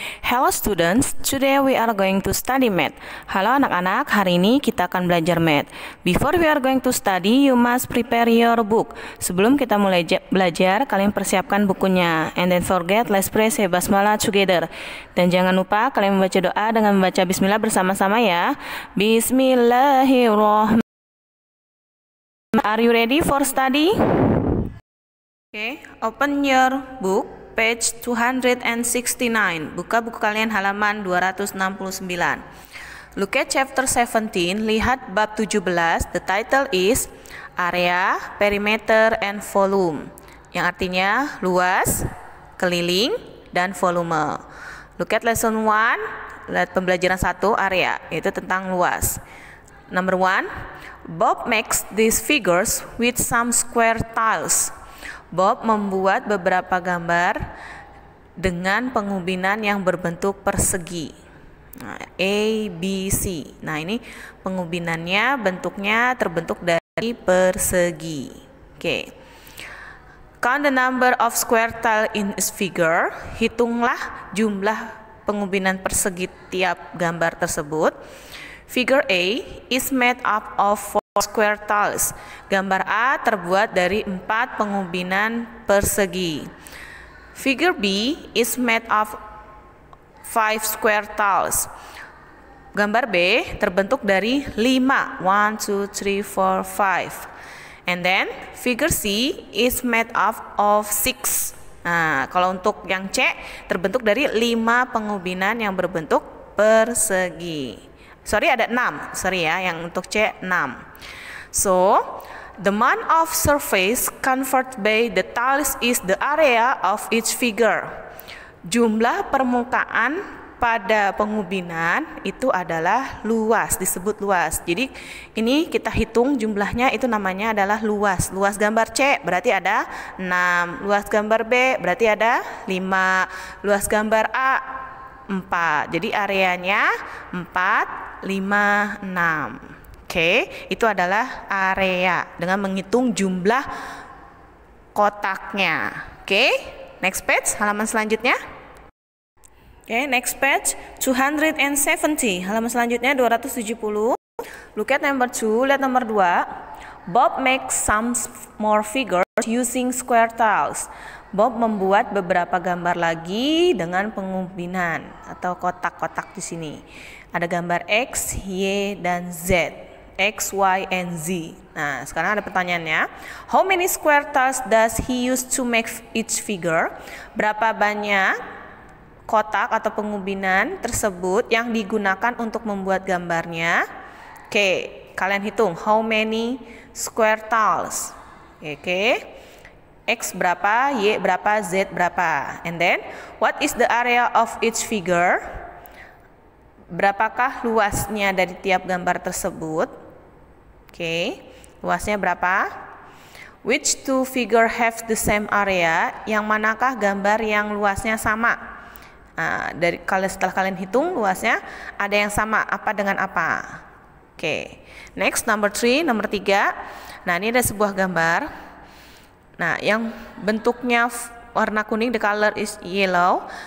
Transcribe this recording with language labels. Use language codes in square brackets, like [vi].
[en] Hello students, today we are going to study math. [id] Halo anak-anak, hari ini kita akan belajar math. [en] Before we are going to study, you must prepare your book. [id] Sebelum kita mulai belajar, kalian persiapkan bukunya. [en] And then forget, let's pray say basmalah together. [id] Dan jangan lupa kalian membaca doa dengan membaca bismillah bersama-sama ya. [en] Bismillahirrahmanirrahim. Are you ready for study? Okay, open your book, page 269. [id] Buka buku kalian halaman 269. [en] Look at chapter 17, [id] lihat bab 17. [en] The title is Area, Perimeter, and Volume. [id] Yang artinya luas, keliling, dan volume. [en] Look at lesson 1, [id] lihat pembelajaran 1, area, itu tentang luas. [en] Number 1, Bob makes these figures with some square tiles. [id] Bob membuat beberapa gambar dengan pengubinan yang berbentuk persegi. Nah, A, B, C. Nah, ini pengubinannya bentuknya terbentuk dari persegi. Oke. [en] Count the number of square tile in this figure. [id] Hitunglah jumlah pengubinan persegi tiap gambar tersebut. [en] Figure A is made up of square tiles. [id] Gambar A terbuat dari 4 pengubinan persegi. [en] Figure B is made of 5 square tiles. [id] Gambar B terbentuk dari 5. 1, 2, 3, 4, 5. [en] And then figure C is made up of 6. [id] Nah, kalau untuk yang C terbentuk dari 5 pengubinan yang berbentuk persegi. Ada 6. Yang untuk C 6. [en] So, the amount of surface covered by the tiles is the area of each figure. [id] Jumlah permukaan pada pengubinan itu adalah luas, disebut luas. Jadi, ini kita hitung jumlahnya itu namanya adalah luas. Luas gambar C berarti ada 6. Luas gambar B berarti ada 5. Luas gambar A 4. Jadi areanya 4, 5, 6. Oke, itu adalah area dengan menghitung jumlah kotaknya. [en] Oke, next page, [id] halaman selanjutnya. [en] Oke, next page 270. [id] Halaman selanjutnya 270. [en] Look at number 2, [id] lihat nomor 2. [en] Bob makes some more figures using square tiles. [id] Bob membuat beberapa gambar lagi dengan pengubinan atau kotak-kotak di sini. Ada gambar X, Y, dan Z. X, Y, and Z. Nah, sekarang ada pertanyaannya. [en] How many square tiles does he use to make each figure? [id] Berapa banyak kotak atau pengubinan tersebut yang digunakan untuk membuat gambarnya? Oke, kalian hitung. [en] How many square tiles? [id] Oke. X berapa, Y berapa, Z berapa. [en] And then, what is the area of each figure? [id] Berapakah luasnya dari tiap gambar tersebut? Oke, luasnya berapa? [en] Which two figure have the same area? [id] Yang manakah gambar yang luasnya sama? Nah, setelah kalian hitung luasnya, ada yang sama apa dengan apa? Oke, [en] next number 3, [id] nomor 3. Nah, ini ada sebuah gambar. Nah, yang bentuknya warna kuning, [en] the color is yellow.